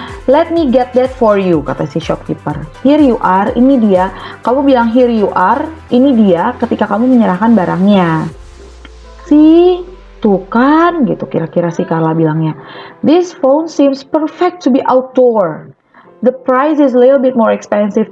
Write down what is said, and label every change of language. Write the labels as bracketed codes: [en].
[en] Let me get that for you, [id] kata si shopkeeper. [en] Here you are, [id] ini dia. Kamu bilang [en] here you are, [id] ini dia ketika kamu menyerahkan barangnya. Tuh kan, gitu kira-kira si Carla bilangnya. [en] This phone seems perfect to be outdoor. The price is a little bit more expensive.